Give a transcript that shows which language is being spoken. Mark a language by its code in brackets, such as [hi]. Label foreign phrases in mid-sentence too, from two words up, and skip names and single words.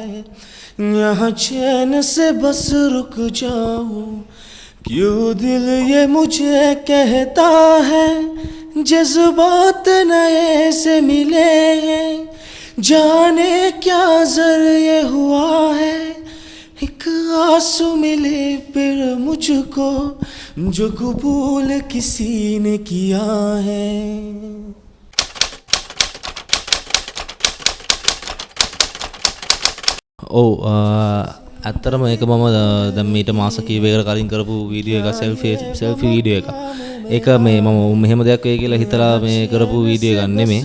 [hi] यहाँ चैन से बस रुक जाऊं, क्यों दिल ये मुझे कहता है, जज्बात नए से मिले हैं, जाने क्या ज़रिए हुआ है, एक आंसू मिले फिर मुझको, जो कबूल किसी ने किया है. [si] ඔව් ඇත්තටම ඒක මම දැන් මීට මාස කීපයකට කලින් කරපු වීඩියෝ එක සෙල්ෆි වීඩියෝ එක. ඒක මේ මම මෙහෙම දෙයක් වෙයි කියලා හිතලා මේ කරපු වීඩියෝ එකක් නෙමෙයි.